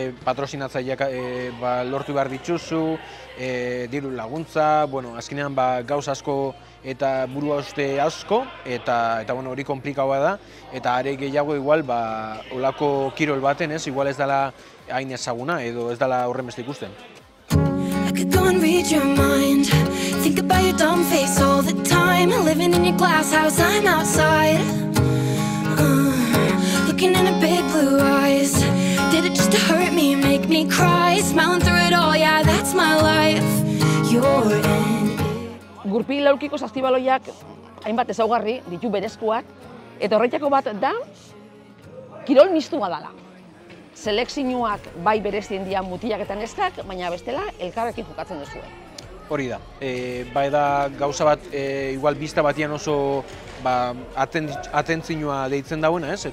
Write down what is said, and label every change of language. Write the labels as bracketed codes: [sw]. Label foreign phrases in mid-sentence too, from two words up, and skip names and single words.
[eu] Patrozinatzaileak lortu behar dituzu, diru laguntza, azkenean gauz asko eta burua uste asko, eta hori komplikaua da, eta are gehiago igual olako kirol baten, ez? Igual ez dela hain ezaguna edo ez dela horren beste ikusten. [en] Think about your dumb face all the time. Living in your glass house, I'm outside. Looking in her big blue eyes. Did it just to hurt me, make me cry? Smiling through it all, yeah, that's my life. You're in it. [eu] Gurpil aurkiko saskibaloiak hainbat ezaugarri ditu berezkoak, eta horretako bat da kirol mistua dela. Selekzioak bai berezien dira mutilak eta neskak, baina bestela elkarrekin jokatzen duzue. Hori da. Bai da gauza bat, igual bista batian oso atentzioa deitzen dauena, ez?